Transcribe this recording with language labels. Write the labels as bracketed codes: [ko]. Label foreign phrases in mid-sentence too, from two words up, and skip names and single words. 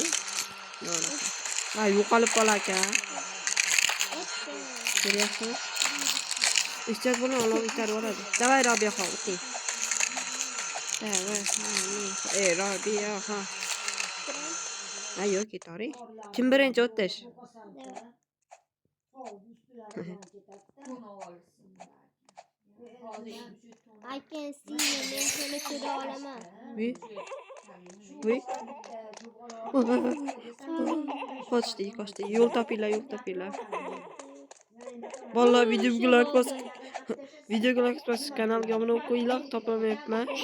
[uz] Ha yo'qolib qolarkan. Ko'ryapsizmi? İşte bunu olib itarib oladi. Davay Robiyaxon, o'ting. Davay. Robiyaxon. Ha yo'q, ketaring. Kim birinchi o'tish? [en] I can see [uz] men seni ko'ra olaman. Qochdi. Yo'l topinglar. Vallahi videoga like bosib kanalga obuna bo'lib qo'yinglar, topamayapman.